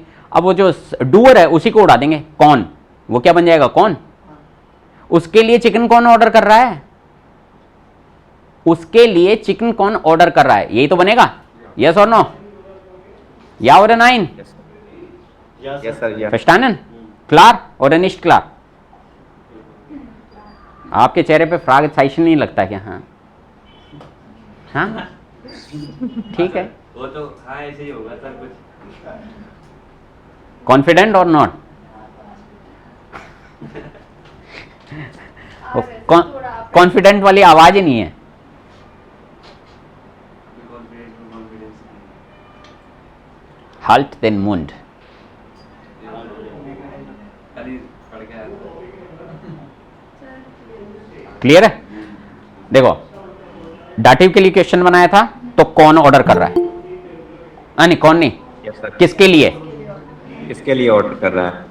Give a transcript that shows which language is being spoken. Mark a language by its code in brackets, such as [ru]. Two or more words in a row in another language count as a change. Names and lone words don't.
[hi] अब वो जो डूअर है उसी को उड़ा देंगे, कौन, वो क्या बन जाएगा? कौन। उसके लिए चिकन कौन ऑर्डर कर रहा है? उसके लिए चिकन कौन ऑर्डर कर रहा है, यही तो बनेगा, यस और नो, या और नाइन, [en] yes sir या [de] verstanden, klar oder nicht klar? [hi] आपके चेहरे पे फ्रैगमेंटेशन नहीं लगता क्या? हाँ हाँ ठीक है, वो तो हाँ ऐसे ही होगा सर कुछ। कॉन्फिडेंट और नॉट? कॉन्फिडेंट वाली आवाज ही नहीं है। [de] halt den Mund। [hi] क्लियर है? देखो डाटिव के लिए क्वेश्चन बनाया था तो कौन ऑर्डर कर रहा है, नहीं कौन नहीं, [en] yes sir [hi] किसके लिए, इसके लिए ऑर्डर कर रहा है।